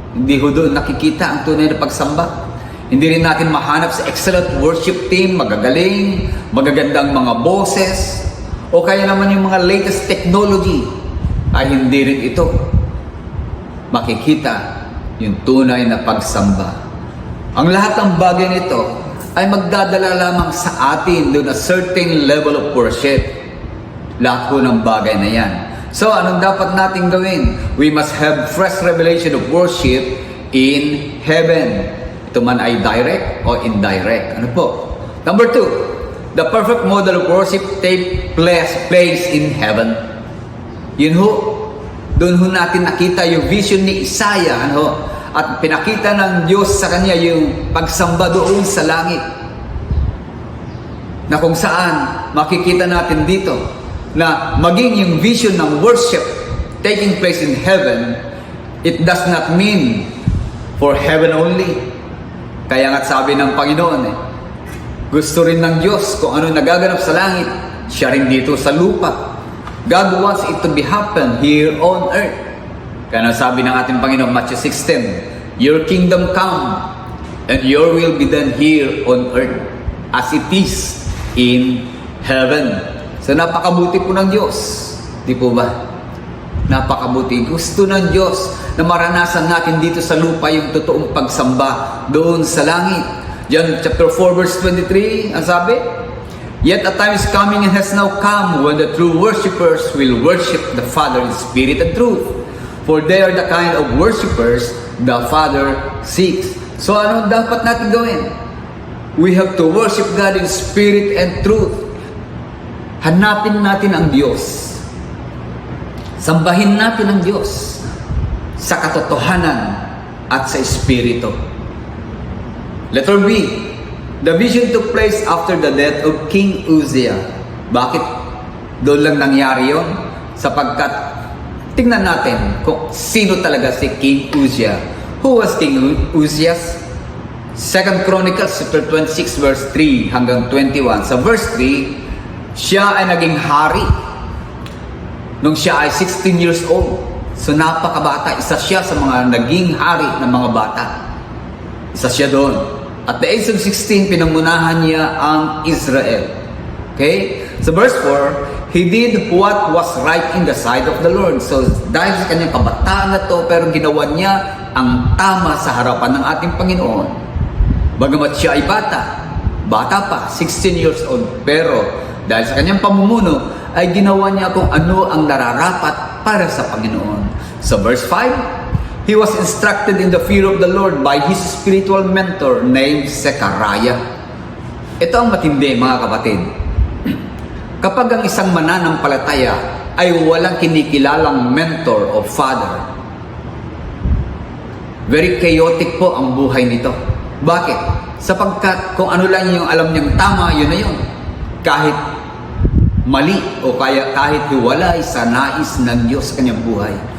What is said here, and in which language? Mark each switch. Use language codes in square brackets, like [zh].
[tl] Hindi ho doon nakikita ang tunay na pagsamba. Hindi rin natin mahanap sa [en] excellent worship team, [tl] magagaling, magagandang mga boses, o kaya naman yung mga [en] latest technology, [tl] ay hindi rin ito makikita yung tunay na pagsamba. Ang lahat ng bagay nito ay magdadala lamang sa atin doon [en] a certain level of worship. [tl] Lahat po ng bagay na yan. So, anong dapat natin gawin? [en] We must have fresh revelation of worship in heaven. [tl] Ito man ay direct o indirect. Ano po? [en] Number 2, the perfect model of worship take place in heaven. [tl] Yun ho, doon ho natin nakita yung vision ni Isaiah. At pinakita ng Diyos sa kanya yung pagsamba doon sa langit. Na kung saan makikita natin dito na maging yung vision ng [en] worship taking place in heaven, it does not mean for heaven only. [tl] Kaya nga sabi ng Panginoon, gusto rin ng Diyos kung ano nagaganap sa langit, siya rin dito sa lupa. [en] God wants it to be happen here on earth. [tl] Kaya sabi ng ating Panginoon, [en] Matthew 16, your kingdom come and your will be done here on earth as it is in heaven. [tl] So napakabuti po ng Diyos. Di po ba? Napakabuti. Gusto ng Diyos na maranasan natin dito sa lupa yung totoong pagsamba doon sa langit. [en] John chapter 4 verse 23, [tl] ang sabi, [en] yet a time is coming and has now come when the true worshipers will worship the Father in spirit and truth. For they are the kind of worshipers the Father seeks. [tl] So ano dapat natin gawin? [en] We have to worship God in spirit and truth. [tl] Hanapin natin ang Diyos. Sambahin natin ang Diyos sa katotohanan at sa espiritu. [en] Letter B, the vision took place after the death of King Uzziah. [tl] Bakit doon lang nangyari yon? sapagkat tingnan natin kung sino talaga si King Uzziah. [en] Who was King Uzziah? 2 Chronicles chapter 26 verse 3 [tl] hanggang [en] 21. [tl] Sa verse 3, siya ay naging hari nung siya ay 16 years old. So napakabata, isa siya sa mga naging hari ng mga bata. Isa siya doon. [en] At the age of 16, [tl] pinangunahan niya ang Israel. Okay? [en] So verse 4, he did what was right in the sight of the Lord. [tl] So dahil sa kanyang kabataan na to, pero ginawa niya ang tama sa harapan ng ating Panginoon. Bagamat siya ay bata pa, 16 years old, pero dahil sa kanyang pamumuno, ay ginawa niya kung ano ang nararapat para sa Panginoon. [en] So verse 5, he was instructed in the fear of the Lord by his spiritual mentor named Zechariah. [tl] Ito ang matindi, mga kapatid. Kapag ang isang mananampalataya ay walang kinikilalang mentor o father, [en] very chaotic [tl] po ang buhay nito. Bakit? Sapagkat kung ano lang yung alam niyang tama, yun na yun. Kahit mali o kahit hiwalay sa nais ng Diyos sa kanyang buhay.